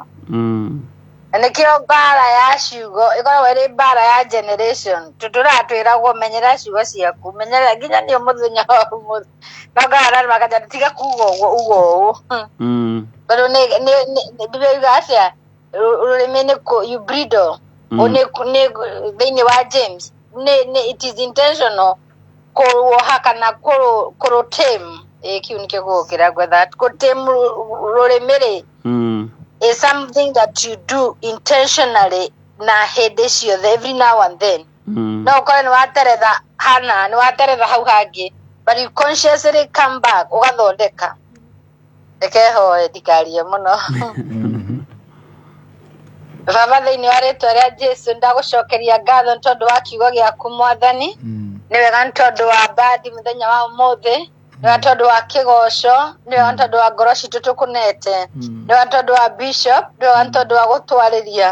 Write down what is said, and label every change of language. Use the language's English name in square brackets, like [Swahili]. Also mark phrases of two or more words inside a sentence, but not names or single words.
[Kikuyu] Na nĩkĩo mbara ya ciugo ĩkoragwo ĩrĩ mbara ya generation tũratwĩragwo menyera ciugo ciaku menyera nginya nĩ mũthenya wa ũmũthĩ no ngara makaja tiga kuga ũguo tondũ nĩ bibiuga atĩa rũrĩmĩ nĩ [English] you bridle [Kikuyu] nĩ thĩinĩ wa James [English] it is intentional [Kikuyu] kũruoha kana kũrũtame kiu nĩkĩo gũkĩra gwetha kũtame rũrĩmĩ rĩ [English] is something that you do intentionally [Kikuyu] na hĩndĩ ciothe [English] every now and then. [Kikuyu] No ũkore nĩ wateretha hana nĩ wateretha hau hangĩ [English] but you consciously come back [Kikuyu] ũgathondeka. Reke hoye ndikarie mũno. Baba thĩinĩ wa rĩtwa rĩa Jesũ ndagũcokeria ngatho nĩ tondũ wa kiugo gĩaku Mwathani nĩ wega nĩ tondũ wa mbadi mũthenya wa ũmũthĩ nĩ wega tondũ wa kĩgoco nĩ wega tondũ wa ngoro citũ tũkũnete nĩ wega tondũ wa bishop nĩ wega tondũ wa gũtwarĩria